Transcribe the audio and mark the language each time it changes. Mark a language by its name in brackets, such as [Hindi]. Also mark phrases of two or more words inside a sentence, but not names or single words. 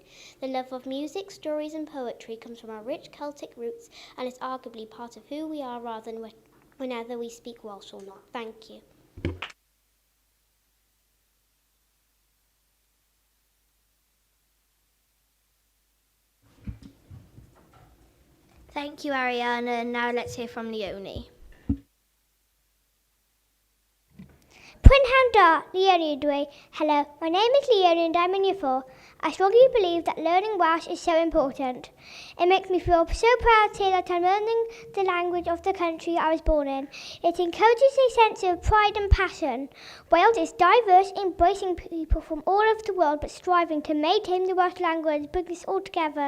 [English] The love of music, stories and poetry comes from our rich Celtic roots and is arguably part of who we are rather than whether we speak Welsh or not. Thank you. Thank you, Ariana. Now let's hear from Leonie. [Welsh] Prynhawn da, Leonie ydw I. [English] Hello, my name is Leonie and I'm in Year 4. I strongly believe that learning Welsh is so important. It makes me feel so proud to hear that I'm learning the language of the country I was born in. It encourages a sense of pride and passion. Wales is diverse, embracing people from all over the world but striving to maintain the Welsh language, bring us all together.